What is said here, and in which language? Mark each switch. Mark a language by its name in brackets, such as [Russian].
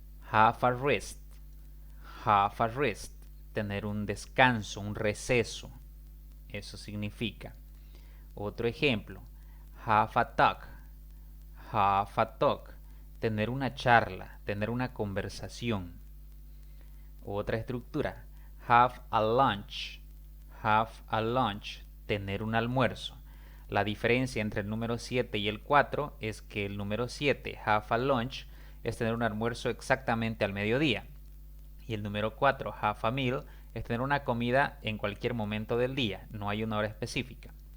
[English] Have a rest. Have a rest. [Spanish] Tener un descanso, un receso. Eso significa. Otro ejemplo, [English] have a talk. Have a talk. [Spanish] Tener una charla, tener una conversación. Otra estructura, [English] have a lunch. Have a lunch. [Spanish] Tener un almuerzo. La diferencia entre el número 7 y el 4 es que el número 7, [English] have a lunch, [Spanish] es tener un almuerzo exactamente al mediodía. Y el número 4, [English] have a meal, [Spanish] es tener una comida en cualquier momento del día, no hay una hora específica.